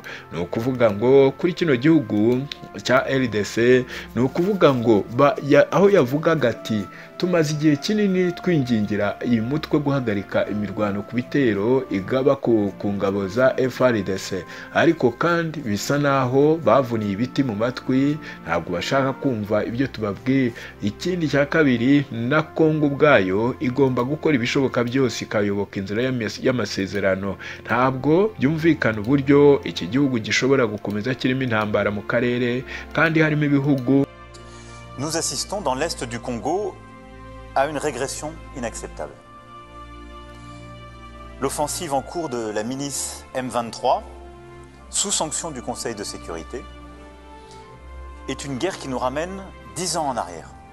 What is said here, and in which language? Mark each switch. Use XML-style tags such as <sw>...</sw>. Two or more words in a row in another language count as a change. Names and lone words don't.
<rw>No kuvuga ngo kuri kino gihugu cya RDC, no kuvuga ngo aho yavugaga ati tumaze igihe kinini twingingira iyi mutwe guhagarika imirwano ku bitero igaba ku ngabo za FARDC, ariko kandi bisa naho bavuniye ibiti mu matwi, ntabwo bashaka kumva ibyo tubabwiye. Ikindi cya kabiri, na Congo ubwayo igomba gukora ibishoboka byose ikayoboka inzira y'amasezerano. Ntabwo byumvikana uburyo iki gihugu gishobora gukomeza kirimo intambara mu karere kandi harimo ibihugu.</rw> <fr>Nous assistons dans l'est du Congo à une régression inacceptable. L'offensive en cours de la milice M23, sous sanction du Conseil de sécurité, est une guerre qui nous ramène 10 ans en arrière.</fr>